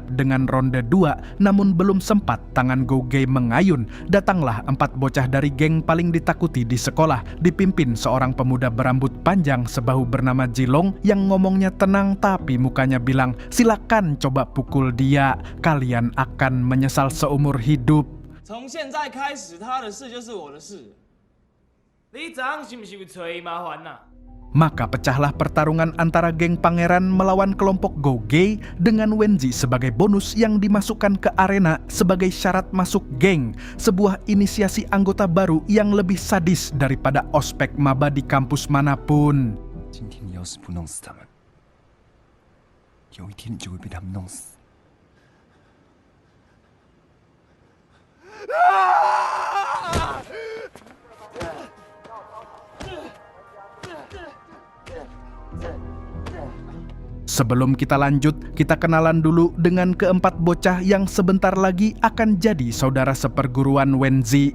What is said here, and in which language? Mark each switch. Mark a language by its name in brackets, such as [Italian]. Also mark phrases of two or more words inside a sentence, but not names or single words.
[Indonesian] dengan ronde 2, namun belum sempat tangan Go Ge mengayun, datanglah 4 bocah dari geng paling ditakuti di sekolah, dipimpin seorang pemuda berambut panjang sebahu bernama Jilong yang ngomongnya tenang tapi mukanya bilang, silakan coba pukul dia, kalian akan menyesal seumur hidup. [Chinese] 从现在开始，他的事就是我的事。你早上是不是有找麻烦呐？ [Indonesian] Maka pecahlah pertarungan antara geng pangeran melawan kelompok Go-Gay dengan Wenzi sebagai bonus yang dimasukkan ke arena sebagai syarat masuk geng, sebuah inisiasi anggota baru yang lebih sadis daripada ospek maba di kampus manapun. [Chinese] 今天你要是不弄死他们，有一天你就会被他们弄死。 [Indonesian] Sebelum kita lanjut, kita kenalan dulu dengan keempat bocah yang sebentar lagi akan jadi saudara seperguruan Wenzi.